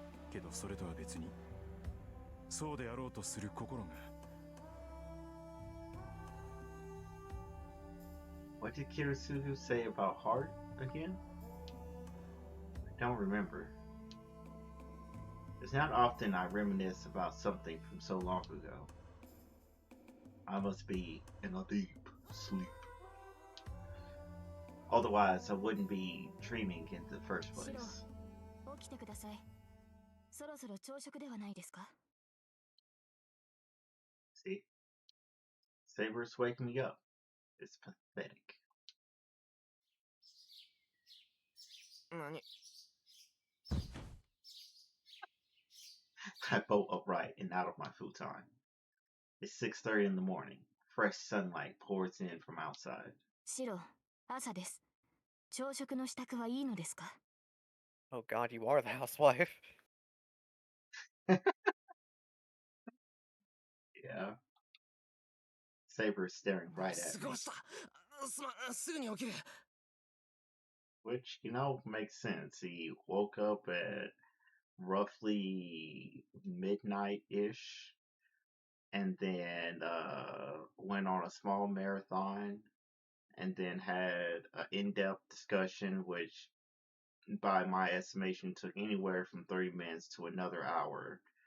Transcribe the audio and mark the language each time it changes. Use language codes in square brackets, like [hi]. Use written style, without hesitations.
[ja] けどそれとは別に、そうであろうとする心が。 [en] What did Kiritsugu say about heart again? I don't remember. It's not often I reminisce about something from so long ago. I must be in a deep sleep. Otherwise, I wouldn't be dreaming in the first place. [ja] 起きてください。そろそろ朝食ではないですか？ [en] See? Saber's waking me up. It's pathetic. [ja] 何？ [en] I bolt upright and out of my futon. It's 6:30 in the morning. Fresh sunlight pours in from outside. [ja] シロ、朝です。朝食の支度はいいのですか？ [en] Oh God, you are the housewife. Yeah. Saber's staring right at [ja] 過 [en] me. [ja] ごした。すまん、すぐに起きる。 [en] Which, makes sense. He woke up at roughly midnight-ish and then went on a small marathon and then had an in-depth discussion, which by my estimation took anywhere from 30 minutes to another hour.